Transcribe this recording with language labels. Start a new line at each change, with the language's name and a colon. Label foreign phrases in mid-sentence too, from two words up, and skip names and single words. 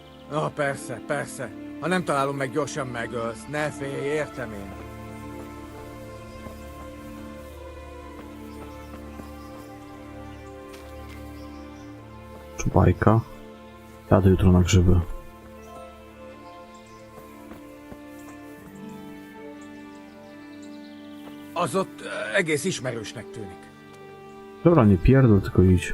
Hungarian: Persze, persze. Ha nem találom meg, gyorsan megölsz. Ne félj, értem én.
Polish: Bajka. Jadę jutro na grzyby.
Hungarian: Az ott egész ismerősnek tűnik.
Polish: Dobra, nie pierdol, tylko idź.